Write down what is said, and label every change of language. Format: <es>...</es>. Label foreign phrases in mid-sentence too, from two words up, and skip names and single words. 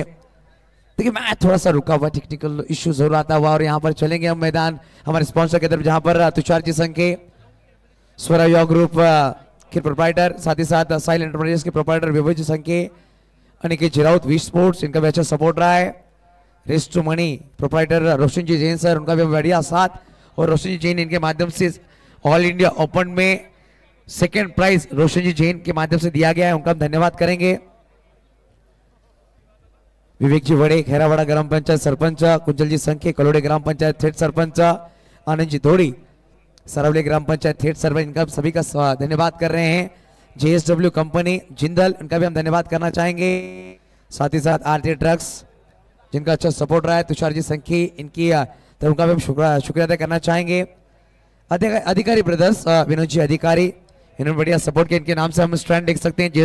<hi>देखिए मैं थोड़ा सा रुका हुआ,</hi> <en>technical issue</en> <hi>जरूर आता हुआ और यहाँ पर चलेंगे हम मैदान हमारे स्पॉन्सर की तरफ जहाँ पर तुषार जी संखे, स्वरा युवा ग्रुप के प्रोप्राइटर, साथ ही साथ साइल एंटरप्राइजेस के प्रोप्राइटर विभू जी संखे, अनिकेत जी राउत, वी स्पोर्ट्स इनका भी अच्छा सपोर्ट रहा है. रेस्ट टू मनी प्रोप्राइटर रोशन जी जैन सर, उनका भी बढ़िया साथ, और रोशन जी जैन इनके माध्यम से ऑल इंडिया ओपन में</hi> <en>second prize</en> <hi>रोशन जी जैन के माध्यम से दिया गया है, उनका हम धन्यवाद करेंगे। विवेक जी वड़े खैरावाड़ा ग्राम पंचायत सरपंच, कुंजल जी संखे कलोड़े ग्राम पंचायत थेट सरपंच, आनंद जी धोड़ी सरावली ग्राम पंचायत थेट सरपंच, इनका सभी का धन्यवाद कर रहे हैं। JSW कंपनी जिंदल, इनका भी हम धन्यवाद करना चाहेंगे। साथ ही साथ आरती ट्रक्स जिनका अच्छा सपोर्ट रहा है, तुषार जी संखी, इनकी तो उनका भी हम शुक्रिया अदा करना चाहेंगे। अधिकारी ब्रदर्स विनोद जी अधिकारी, इन्होंने बढ़िया सपोर्ट किया, इनके नाम से हम स्टैंड देख सकते हैं।</hi>